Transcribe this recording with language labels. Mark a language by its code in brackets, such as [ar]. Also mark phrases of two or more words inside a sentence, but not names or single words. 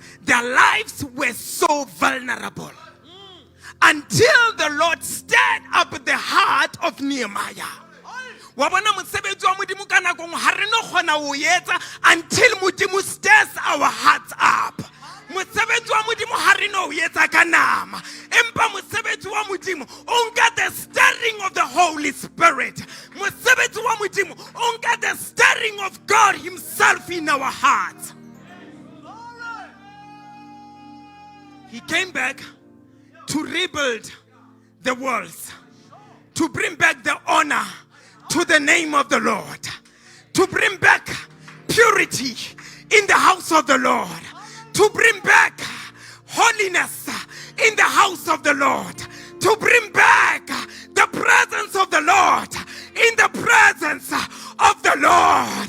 [en] Their lives were so vulnerable. Until the Lord stirred up the heart of Nehemiah. Until Mudimu stirs our hearts up. [st] Empa mosebetsi wa Modimo o nka [en] the stirring of the Holy Spirit. [st] Mosebetsi wa Modimo o nka [en] the stirring of God himself in our hearts. He came back to rebuild the walls, to bring back the honor to the name of the Lord, to bring back purity in the house of the Lord, to bring back holiness in the house of the Lord, to bring back the presence of the Lord in the presence of the Lord.